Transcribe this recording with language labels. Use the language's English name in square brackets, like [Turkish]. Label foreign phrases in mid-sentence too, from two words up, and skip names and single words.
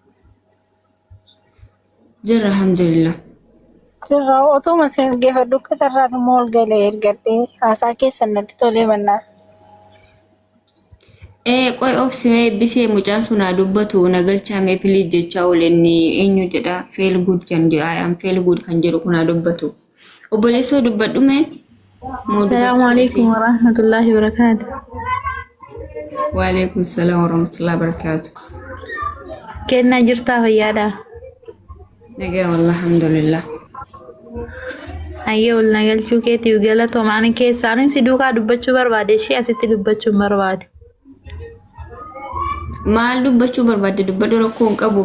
[Oromo] Jirra alhamdulillah. Jirra otuma isin geeffadhu katarraa immoo ol galee ergadhee haasaa keessan natti tolee mannaa. Qoy obsimee eebbisee mucaan sun haa dubbatu nagalchaamee piliis jechaa ooleenni eenyu jedha [English] feel good [Oromo] kan jedha ayaan [English] feel good [Oromo] kan jedhu kun haa dubbatu. Obboleessoo dubbadhume. [Arabic] السلام عليكم ورحمة الله وبركاته. وعليكم السلام ورحمة الله وبركاته. [Oromo] Kennaa jirtaa fayyaadhaa? Nagaa [Arabic] والله الحمد لله. [Oromo] Ayyee ol nagalchuu keetiif galatooma. Ani keessaanin si duukaa dubbachuu barbaade ishee asitti dubbachuu hin barbaade. Maal dubbachuu barbaadde? Dubbadhu, rakkoo hin qabu.